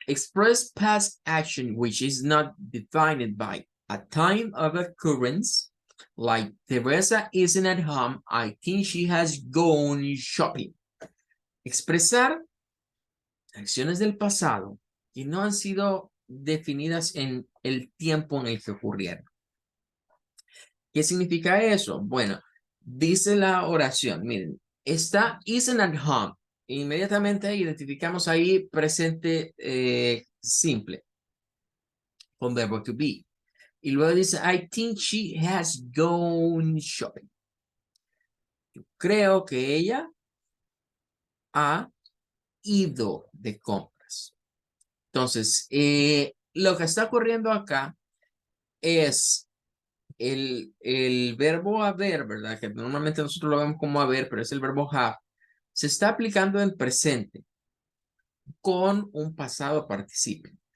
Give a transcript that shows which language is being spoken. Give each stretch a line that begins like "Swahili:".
English: Express past action, which is not defined by a time of occurrence. Like, Teresa isn't at home. I think she has gone shopping.
Spanish: Expresar acciones del pasado que no han sido definidas en el tiempo en el que ocurrieron. ¿Qué significa eso? Bueno, dice la oración, miren, está
English: isn't at home.
Spanish: Inmediatamente identificamos ahí presente simple con verbo to be. Y luego dice,
English: I think she has gone shopping.
Spanish: Yo creo que ella ha ido de compras. Entonces, lo que está ocurriendo acá es el verbo haber, ¿verdad? Que normalmente nosotros lo vemos como haber, pero es el verbo have. Se está aplicando en presente con un pasado participio.